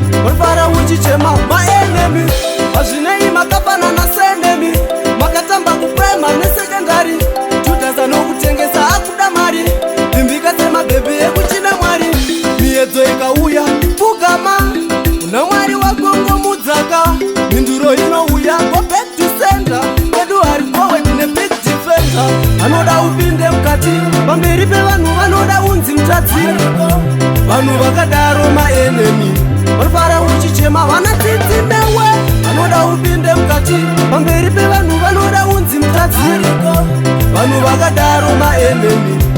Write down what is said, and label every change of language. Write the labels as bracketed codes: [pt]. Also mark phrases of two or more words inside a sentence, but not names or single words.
[sn] Vanofara uchichema maenemy. Hazvinei makafanana senemi. Makatamba kuprima nesekendari. Judhasi anokutengesa akuda mari. Vimbika semabhebhi ekuchina mwari. Miedzo ikauya, pfugama. Kuna mwari wako ngomudzaka. Mhinduro inouya, [en] go back to center. [sn] Kwedu hari gowe tine [en] big defender. [sn] Vanoda upinde mukati. Pamberi pevanhu vanoda unzi mutadzi. Vanhu vakadaro maenemy. Vanofara uchichema. Vana tsitsi newe. Vanoda upinde mukati. Pamberi pevanhu vanoda unzi mutadzi. Vanhu vakadaro maenemy.